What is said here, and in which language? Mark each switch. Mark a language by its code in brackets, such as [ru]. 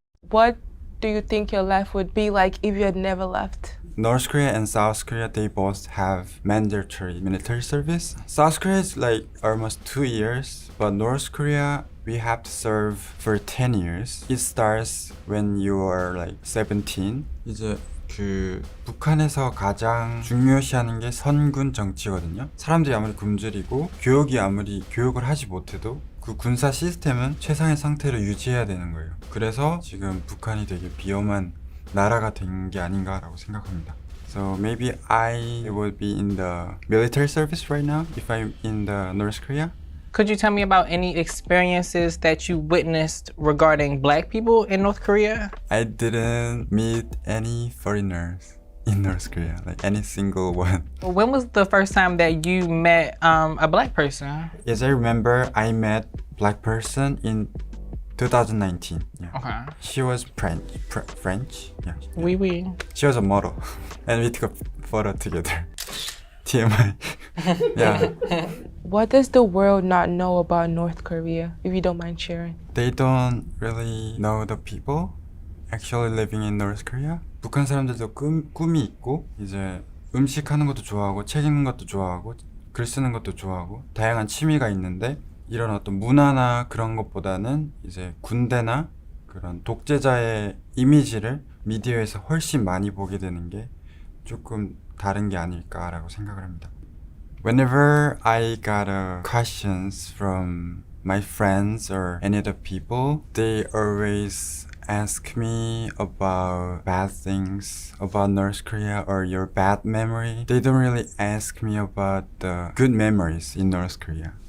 [en] What do you think your life would be like if you had never left? North Korea and South Korea, they both have mandatory military service. South Korea is almost 2 years, but North Korea, we have to serve for 10 years. It starts when you are 17. [ko] 이제 북한에서 가장 중요시하는 게 선군 정치거든요. 사람들이 아무리 굶주리고 교육을 하지 못해도 그 군사 시스템은 최상의 상태를 유지해야 되는 거예요. 그래서 지금 북한이 되게 비엄한 나라가 된 게 아닌가라고 생각합니다. [en] So maybe I would be in the military service right now if I'm in the North Korea. Could you tell me about any experiences that you witnessed regarding black people in North Korea? I didn't meet any foreigners in North Korea, like any single one. When was the first time that you met a black person? As I remember, I met black person in 2019. Yeah. Okay. She was French. Yeah. [fr] Oui, oui. [en] She was a model, and we took a photo together. TMI. Yeah. What does the world not know about North Korea, if you don't mind sharing? They don't really know the people actually living in North Korea. [ko] 북한 사람들도 꿈이 있고 이제 음식 하는 것도 좋아하고 책 읽는 것도 좋아하고 글 쓰는 것도 좋아하고 다양한 취미가 있는데 이런 어떤 문화나 그런 것보다는 이제 군대나 그런 독재자의 이미지를 미디어에서 훨씬 많이 보게 되는 게 조금 다른 게 아닐까라고 생각을 합니다. [en] Whenever I got questions from my friends or any other people, they always ask me about bad things about North Korea or your bad memory. They don't really ask me about the good memories in North Korea.